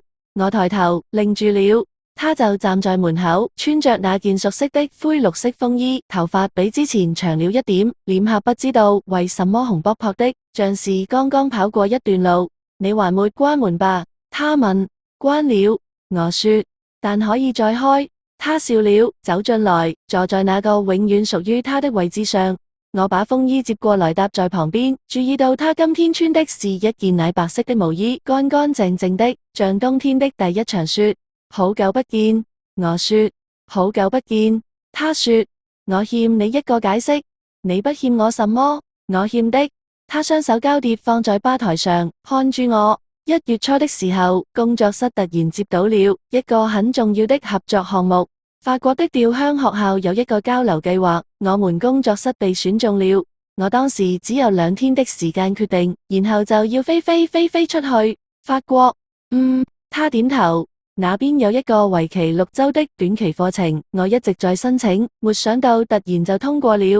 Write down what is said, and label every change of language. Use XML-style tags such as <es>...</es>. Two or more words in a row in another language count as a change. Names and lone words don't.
<zh>我抬頭愣住了，他就站在門口，穿着那件熟悉的灰綠色風衣，頭髮比之前長了一點，臉頰不知道為什麼紅卜卜的，像是剛剛跑過一段路。你還沒關門吧？他問。關了，我說，但可以再開。他笑了，走進來，坐在那個永遠屬於他的位置上。我把風衣接過來搭在旁邊，注意到他今天穿的是一件奶白色的毛衣，乾乾淨淨的，像冬天的第一場雪。好久不見，我說。好久不見，他說。我欠你一個解釋。你不欠我什麼，我欠的。他雙手交疊放在吧台上，看住我。1月初的時候，工作室突然接到了一個很重要的合作項目。法國的調香學校有一個交流計劃，我們工作室被選中了。我當時只有2天的時間決定，然後就要飛出去。法國。他點頭。那邊有一個為期6週的短期課程，我一直在申請，沒想到突然就通過了。</zh>